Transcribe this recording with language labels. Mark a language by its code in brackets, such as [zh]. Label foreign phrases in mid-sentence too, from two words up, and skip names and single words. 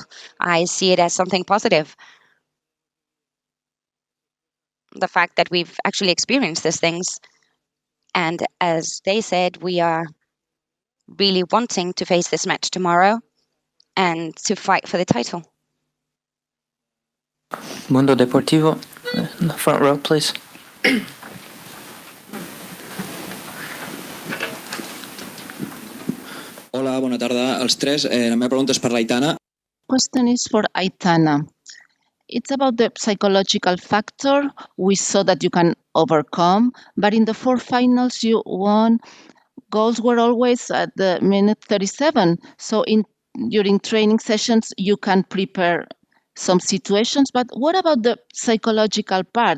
[en] I see it as something positive. The fact that we've actually experienced these things. And as they said, we are really wanting to face this match tomorrow and to fight for the title. Mundo Deportivo, in the front row, please. [ca] Hola, bona tarda als tres. La meva pregunta és per l'Aitana. [en] Question is for Aitana. It's about the psychological factor. We saw that you can overcome, but in the four finals you won. Goals were always at the minute 37. So during training sessions you can prepare some situations, but what about the psychological part?